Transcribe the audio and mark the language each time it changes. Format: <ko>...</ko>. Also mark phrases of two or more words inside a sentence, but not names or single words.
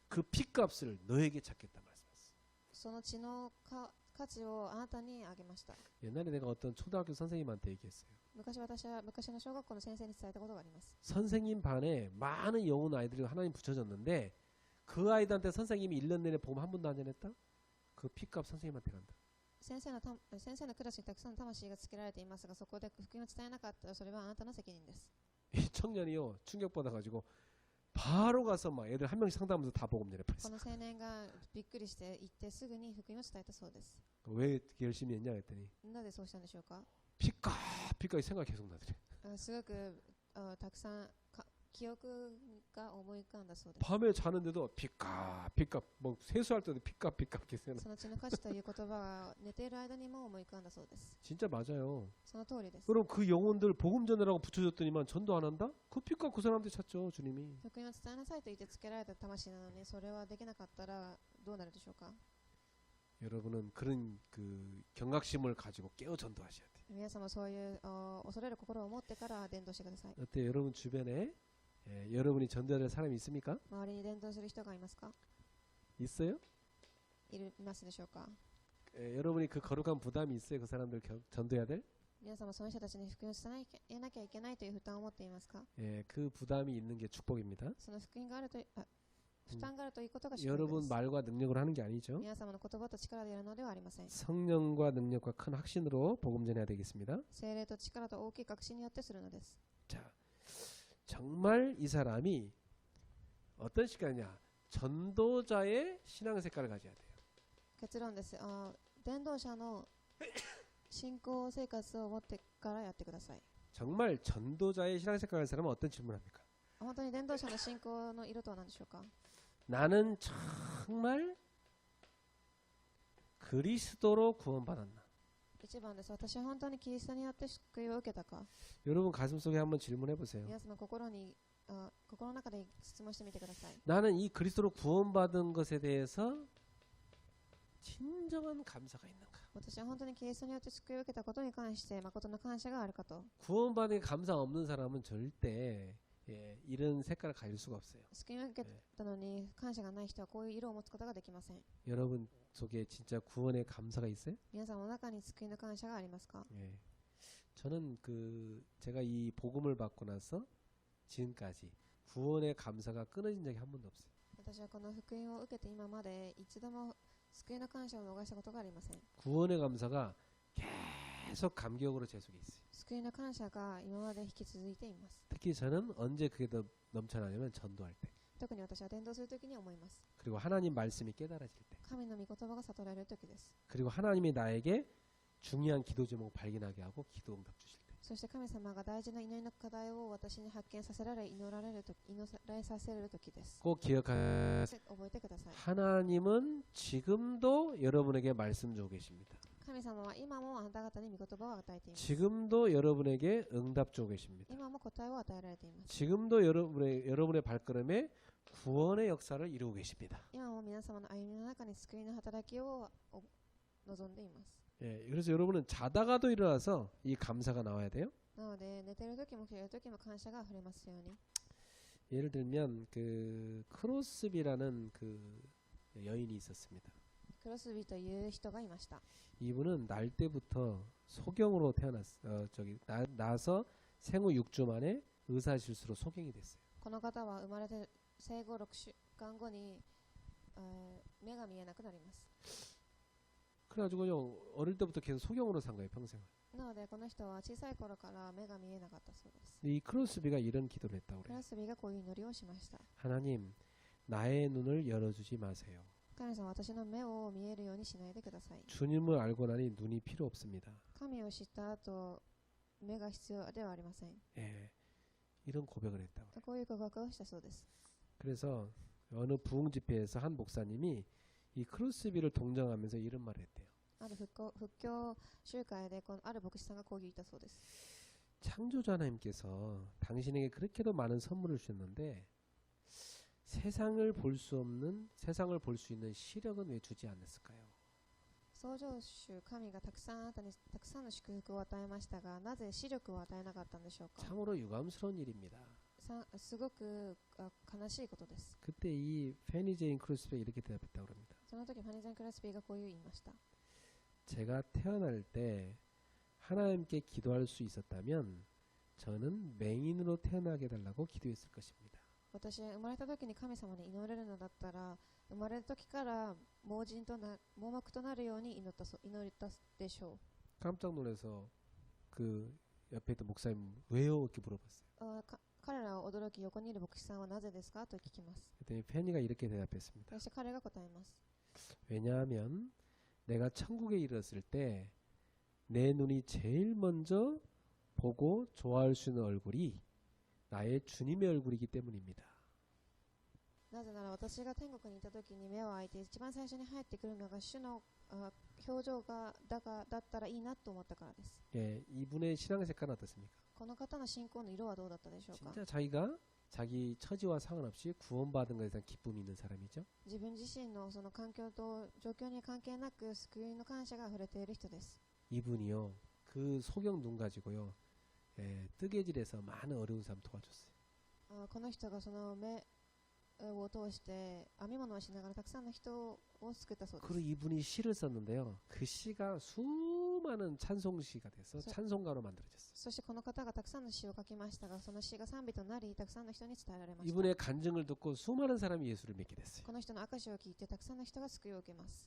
<ko>그 피값을 너에게 찾겠다 말씀했어.</ko> <ja>その血の価値をあなたにあげました。</ja> <ko>옛날에 내가 어떤 초등학교 선생님한테 얘기했어요.</ko> <ja>私は昔の小学校の先生に伝えたことがあります。</ja> <ko>선생님 반에 많은 영혼 아이들이 하나님 붙여줬는데 그 아이들한테 선생님이 1년 내내 복음 한 번도 안 전했다? 그 피값 선생님한테 간다.</ko> <ja>先生のクラスにたくさんの魂がつけられていますが、そこで福音を伝えなかったらそれはあなたの責任です。</ja> <ko>이 청년이요 충격받아가지고 바로 가서 막 애들 한 명씩 상담하면서 다 복음</ko> <ja>こ</ja> <ko>전해버렸어.</ko> <ja>の青年がびっくりして行ってすぐに福音を伝えたそうです。</ja> <ko>왜 이렇게 열심히 했냐 했더니</ko> <ja>なぜそうしたんでしょうか。</ja> <ko>피값 생각이 계속 나더래.</ko> <ja>すごくたくさん記憶が思い浮かんだそうです。</ja> <ko>밤에 자는데도 피값 뭐 세수할 때도 피값 계속</ko> <ja>その血の価値という言葉が寝ている間にも思い浮かんだそうです。</ja> <ko>진짜 맞아요.</ko> <ja>その通りです。</ja> <ko>그럼 그 영혼들 복음 전하라고 붙여줬더니만 전도 안 한다? 그 피값 그 사람한테 찾죠 주님이.</ko> <ja>福音を伝えなさいと言ってつけられた魂なのに、それはできなかったらどうなるでしょうか。</ja> <ko>여러분은 그런 그 경각심을 가지고 깨어 전도하셔야 돼요.</ko> <ja>皆様そういう恐れる心を持ってから伝道してください。</ja> <ko>어때 여러분 주변에 여러분이 전도해야 될 사람이 있습니까?</ko> <ja>周りに伝道する人がいますか。</ja> <ko>있어요?</ko> <ja>いますでしょうか。</ja> <ko>여러분이 그 거룩한 부담이 있어요? 그 사람들 전도해야 될?</ko> <ja>皆様その人たちに福音を伝えなきゃいけないという負担を持っていますか。</ja> <ko>그 부담이 있는 게 축복입니다.</ko> <ja>その福音があると負担があるということが祝福で</ja> <ko>여러분</ko> <ja>す。</ja> <ko>말과 능력으로 하는 게 아니죠.</ko> <ja>皆様の言葉と力でやるのではありません。</ja> <ko>성령과 능력과 큰 확신으로 복음 전해야 되겠습니다.</ko> <ja>聖霊と力と大きい確信によってするのです。</ja> <ko>자, 정말 이 사람이 어떤 시간이냐? 전도자의 신앙 색깔을 가져야 돼요.</ko> <ja>結論です。伝道者の信仰生活を持ってからやってください。</ja> <ko>정말 전도자의 신앙 색깔을 가진 사람은 어떤 질문합니까?</ko> <ja>本当に伝道者の信仰の色とは何でしょうか。</ja> <ko>나는 정말 그리스도로 구원받았나?</ko> <ja>1 番です。私は本当にキリストによって救いを受けたか。</ja> <ko>여러분 가슴속에 한번 질문해 보세요.</ko> <ja>皆様心の中で質問してみてください。</ja> <ko>나는 이 그리스도로 구원받은 것에 대해서 진정한 감사가 있는가?</ko> <ja>私は本当にキリストによって救いを受けたことに関して誠の感謝があるかと。</ja> <ko>구원받은 게 감사 없는 사람은 절대 이런 색깔을 가질 수가 없어요.</ko> <ja>救いを受けたのに感謝がない人はこういう色を持つことができません。</ja> <ko>여러분 속에 진짜 구원의 감사가 있어요?</ko> <ja>皆さんの中に救いの感謝がありますか。</ja> <ko>저는 제가 이 복음을 받고 나서 지금까지 구원의 감사가 끊어진 적이 한 번도 없어요.</ko> <ja>私はこの福音を受けて今まで一度も救いの感謝を逃したことがありません。</ja> <ko>구원의 감사가 계속 감격으로 제 속에 있어요.</ko> <ja>救いの感謝が今まで引き続いています。</ja> <ko>특히 저는 언제 그게 더 넘쳐나냐면 전도할 때.</ko> <ja>特に私は伝道するときに思います。</ja> <ko>그리고 하나님 말씀이 깨달아질 때.</ko> <ja>神の御言葉が悟られるときです。</ja> <ko>그리고 하나님이 나에게 중요한 기도 제목을 발견하게 하고 기도 응답 주실 때.</ko> <ja>そして神様が大事な祈りの課題を私に発見させられ、祈られさせるときです。</ja> <ko>꼭 기억하세요.</ko> <ja>覚えてください。</ja> <ko>하나님은 지금도 여러분에게 말씀 주고 계십니다.</ko> <ja>神様は今もあなた方に御言葉を与えています。</ja> <ko>지금도 여러분에게 응답 주고 계십니다.</ko> <ja>今も答えを与えられています。</ja> <ko>지금도 여러분의 발걸음에 구원의 역사를 이루고 계십니다.</ko> <ja>今も皆様の歩みの中に救いの働きを望んでいます。</ja> <ko>그래서 여러분은 자다가도 일어나서 이 감사가 나와야 돼요.</ko> <ja>なので寝てる時も起きる時も感謝が溢れますように。</ja> <ko>예를 들면 그 크로스비라는 여인이 있었습니다.</ko> <ja>クロスビという人がいました。</ja> <ko>이분은 날 때부터 소경으로 나서 생후 6주 만에 의사 실수로 소경이 됐어요.</ko> <ja>この方は生まれて生後6週間後に、目が見えなくなります。</ja> <ko>그래가지고요 어릴 때부터 계속 소경으로 산 거예요 평생.</ko> <ja>なのでこの人は小さい頃から目が見えなかったそうです。</ja> <ko>이 크로스비가 이런 기도를 했다고</ko> <ja>ク</ja> <ko>그래요.</ko> <ja>ロスビがこういう祈りをしました。</ja> <ko>하나님 나의 눈을 열어주지 마세요.</ko> <ja>神様、私の目を見えるようにしないでください。</ja> <ko>주님을 알고 나니 눈이 필요 없습니다.</ko> <ja>神を知った後、目が必要ではありません。</ja> <ko>예, 이런 고백을 했다고 그래요.</ko> <ja>こういう告白をしたそうです。</ja> <ko>그래서 어느 부흥 집회에서 한 목사님이 이 크로스비를 동정하면서 이런 말을 했대요.</ko> <ja>ある復興集会である牧師さんがこう言ったそうです。</ja> <ko>창조주 하나님께서 당신에게 그렇게도 많은 선물을 주셨는데 세상을 볼 수 있는 시력은 왜 주지 않았을까요?</ko> <ja>創造主神がたくさんあなたにたくさんの祝福を与えましたが、なぜ視力を与えなかったんでしょうか。</ja> <ko>참으로 유감스러운 일입니다.</ko> <ja>すごく悲しいことです。</ja> <ko>그때 이 페니 제인 크로스비가 이렇게 대답했다고 합니다.</ko> <ja>その時ファニー・ゼン・クロスビーがこう言いました。</ja> <ko>제가 태어날 때 하나님께 기도할 수 있었다면 저는 맹인으로 태어나게 해달라고 기도했을 것입니다.</ko> <ja>私は生まれた時に神様に祈れるのだったら、生まれる時から盲目となるように祈ったでしょ</ja> <ko>깜짝 놀라서 그 옆에 있던 목사님 왜요? 이렇게 물어봤어요.</ko> <ja>う。彼らを驚き、横にいる牧師さんはなぜですかと聞きます。</ja> <ko>그랬더니 페니가 이렇게 대답했습니다.</ko> <ja>そして彼が答えます。</ja> <ko>왜냐하면 내가 천국에 이르렀을 때 내 눈이 제일 먼저 보고 좋아할 수 있는 얼굴이 나의 주님의 얼굴이기 때문입니다.</ko> <ja>なぜなら私が天国にいた時に目を開いて一番最初に入ってくるのが主の表情だったらいいなと思ったからです。</ja> <ko>예, 이분의 신앙 색깔은 어떻습니까?</ko> <ja>この方の信仰の色はどうだったでしょうか。</ja> <ko>진짜 자기가 자기 처지와 상관없이 구원받은 것에 대한 기쁨이 있는 사람이죠.</ko> <ja>自分自身のその環境と状況に関係なく救いの感謝が溢れている人です。</ja> <ko>이분이요 그 소경 눈 가지고요 뜨개질에서 많은 어려운 사람 도와줬어요.</ko> <ja>この人がその目を通して編み物をしながらたくさんの人を救ったそうです。</ja> <ko>그리고 이분이 시를 썼는데요. 그 시가 수많은 찬송시가 돼서 찬송가로 만들어졌어요.</ko> <ja>そしてこの方がたくさんの詩を書きましたが、その詩が賛美となり、たくさんの人に伝えられました。</ja> <ko>이분의 간증을 듣고 수많은 사람이 예수를 믿게 됐어요.</ko> <ja>この人の証を聞いてたくさんの人が救いを受けます。</ja>